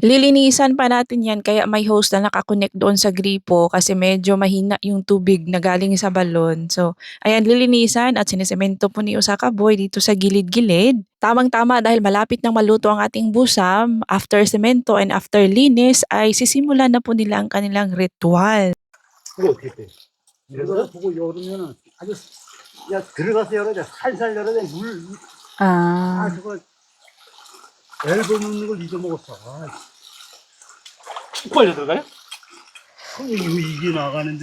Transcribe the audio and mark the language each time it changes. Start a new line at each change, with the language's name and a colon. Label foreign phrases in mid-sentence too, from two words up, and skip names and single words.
Filipino: Lilinisan pa natin yan kaya may hose na nakakonect doon sa gripo kasi medyo mahina yung tubig na galing sa balon. So, ayan, lilinisan at sinisemento po ni Osaka Boy dito sa gilid-gilid. Tamang-tama dahil malapit nang maluto ang ating busam, after semento
English: and after
Filipino: linis ay sisimulan na po nila ang kanilang ritual.
Korean: 그거 어떻게 돼? 이거 보고 열으면은 아주 야 들어가서 열어야 돼. 살살 열어야 돼. 그걸 앨범 넣는 걸 잊어먹었어. 쭉 빨려 들어가요? 이게 나가는데.